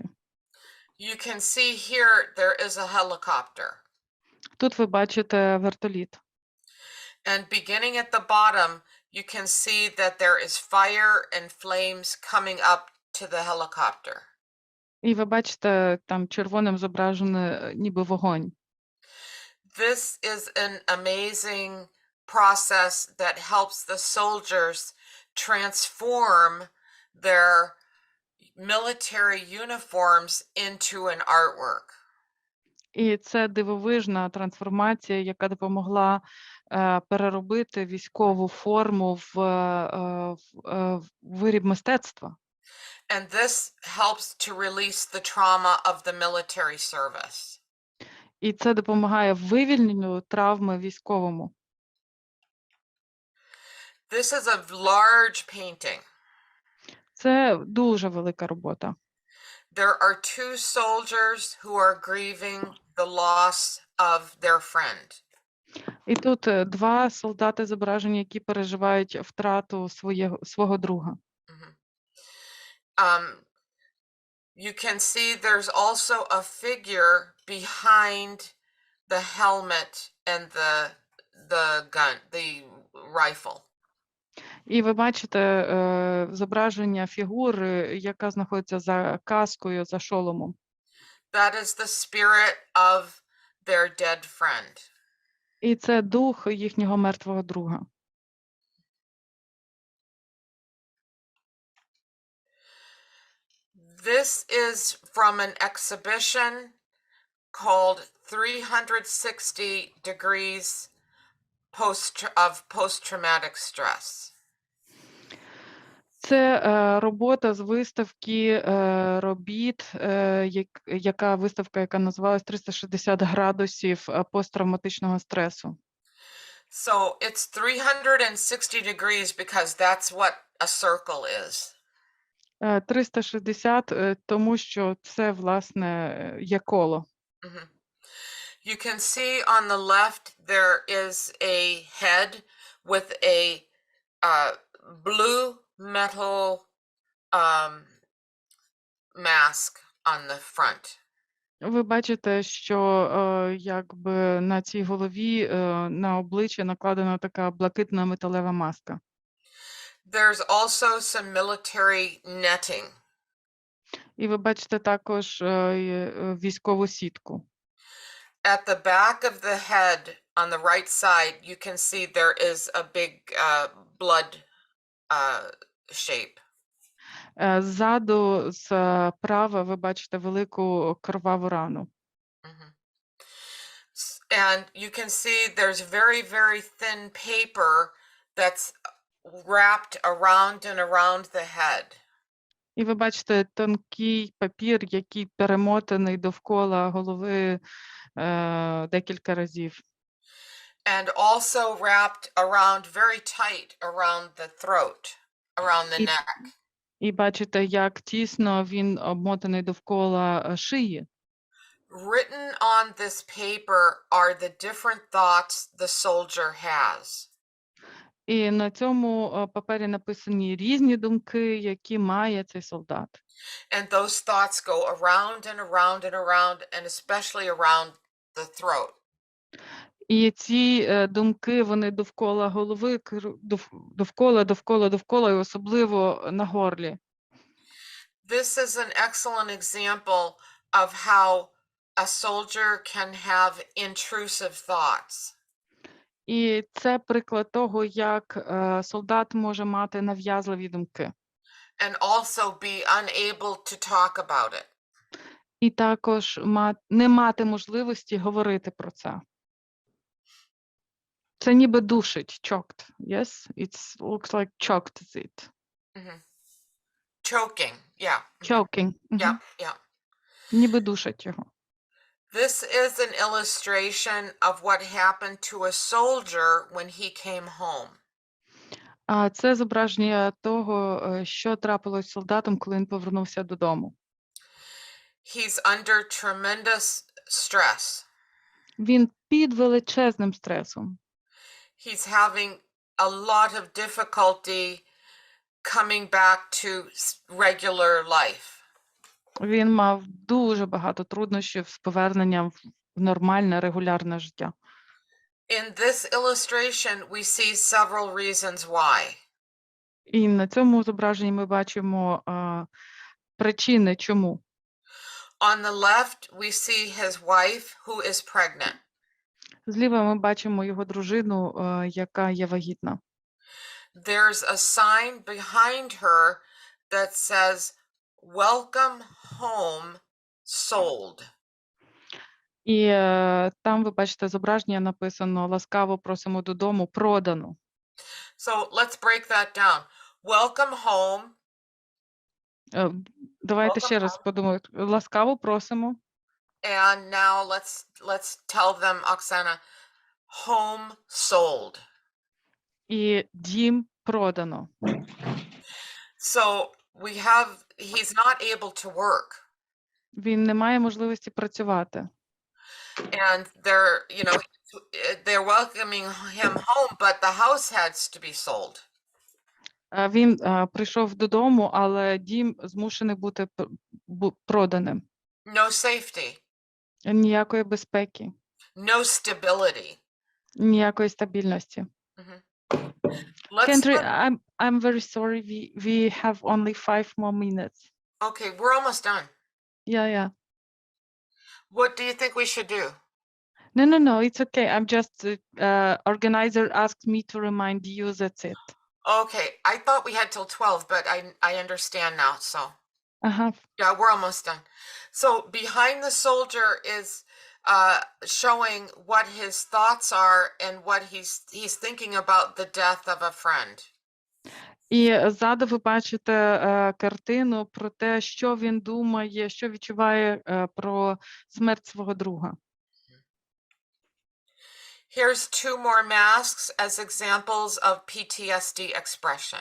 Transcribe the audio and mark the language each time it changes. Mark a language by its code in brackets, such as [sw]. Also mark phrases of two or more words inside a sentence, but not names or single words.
[en] You can see here there is a helicopter. [uk] Тут ви бачите вертоліт. [en] And beginning at the bottom, you can see that there is fire and flames coming up to the helicopter. [uk] І ви бачите, там червоним зображений ніби вогонь. [en] This is an amazing process that helps the soldiers transform their military uniforms into an artwork. [uk] І це дивовижна трансформація, яка допомогла переробити військову форму в виріб мистецтва. [en] And this helps to release the trauma of the military service. [uk] І це допомагає вивільненню травми військовому. [en] This is a large painting. [uk] Це дуже велика робота. [en] There are two soldiers who are grieving the loss of their friend. [uk] І тут два солдати зображені, які переживають втрату свого друга. [en] You can see there's also a figure behind the helmet and the gun, the rifle. [uk] І ви бачите зображення фігури, яка знаходиться за каскою, за шоломом. [en] That is the spirit of their dead friend. [uk] І це дух їхнього мертвого друга. [en] This is from an exhibition called 360 Degrees of Post-Traumatic Stress. [uk] Це робота з виставки робіт, яка виставка, яка називалась 360 градусів посттравматичного стресу. [en] So it's 360 degrees because that's what a circle is. [uk] 360, тому що це, власне, є коло. [en] You can see on the left there is a head with a blue metal mask on the front. [uk] Ви бачите, що якби на цій голові, на обличчя накладена така блакитна металева маска. [en] There's also some military netting. [uk] І ви бачите також військову сітку. [en] At the back of the head on the right side, you can see there is a big blood shape. [uk] Ззаду, справа, ви бачите велику кроваву рану. Mhm. [en] And you can see there's very, very thin paper that's wrapped around and around the head. [uk] І ви бачите тонкий папір, який перемотаний довкола голови декілька разів. [en] And also wrapped around very tight around the throat, around the [uk] І, [en] neck. [uk] і бачите, як тісно він обмотаний довкола шиї. [en] Written on this paper are the different thoughts the soldier has. [uk] І на цьому папері написані різні думки, які має цей солдат. [en] And those thoughts go around and around and around, and especially around the throat. [uk] І ці думки, вони довкола голови, довкола, і особливо на горлі. [en] This is an excellent example of how a soldier can have intrusive thoughts. [uk] І це приклад того, як солдат може мати нав'язливі думки. [en] And also be unable to talk about it. [uk] І також не мати можливості говорити про це. Це ніби душить, [en] choked. Yes? It looks like choked is it. Mhm. Choking, yeah. Choking. Yeah, yeah. [uk] Ніби душить його. [en] This is an illustration of what happened to a soldier when he came home. [uk] А це зображення того, що трапилось з солдатом, коли він повернувся додому. [en] He's under tremendous stress. [uk] Він під величезним стресом. [en] He's having a lot of difficulty coming back to regular life. [uk] Він мав дуже багато труднощів з поверненням в нормальне, регулярне життя. [en] In this illustration, we see several reasons why. [uk] І на цьому зображенні ми бачимо причини, чому. [en] On the left, we see his wife who is pregnant. [uk] Зліва ми бачимо його дружину, яка є вагітна. [en] There's a sign behind her that says, "Welcome home, sold." [uk] І там ви бачите зображення написано «Ласкаво просимо додому, продано». [en] So let's break that down. Welcome home. [uk] Давайте ще раз подумаємо. «Ласкаво просимо». [en] And now let's tell them, Oksana, home sold. [uk] І дім продано. [en] So he's not able to work. [uk] Він не має можливості працювати. [en] And they're welcoming him home, but the house has to be sold. [uk] Він прийшов додому, але дім змушений бути проданим. [en] No safety. [uk] Ніякої безпеки. [en] No stability. [uk] Ніякої стабільності. Mhm. [en] Кетрін, I'm very sorry. We have only 5 more minutes. Okay, we're almost done. Yeah. What do you think we should do? No, it's okay. I'm just organizer asked me to remind you, that's it. Okay, I thought we had till 12, but I understand now, so. [uk] Ага. [en] Yeah, we're almost done. So behind the soldier is showing what his thoughts are and what he's thinking about the death of a friend. [uk] І ззаду ви бачите картину про те, що він думає, що відчуває про смерть свого друга. [en] Here's 2 more masks as examples of PTSD expression.